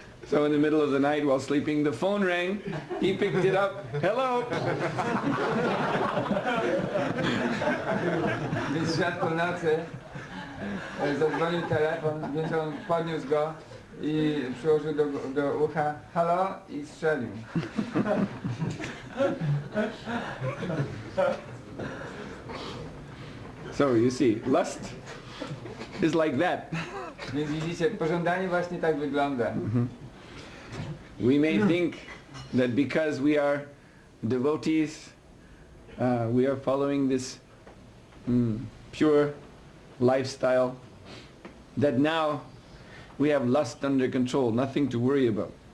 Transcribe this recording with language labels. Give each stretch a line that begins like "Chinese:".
English: So in the middle of the night while sleeping, the phone rang, he picked it up, hello!
Polish: Więc w środku nocy zadzwonił telefon, więc on podniósł go i przyłożył do ucha, halo, i strzelił.
English: So you see, lust is like that.
Polish: Więc widzicie, pożądanie właśnie tak wygląda.
English: We may think that because we are devotees, we are following this pure lifestyle, that now we have lust under control, nothing to worry about.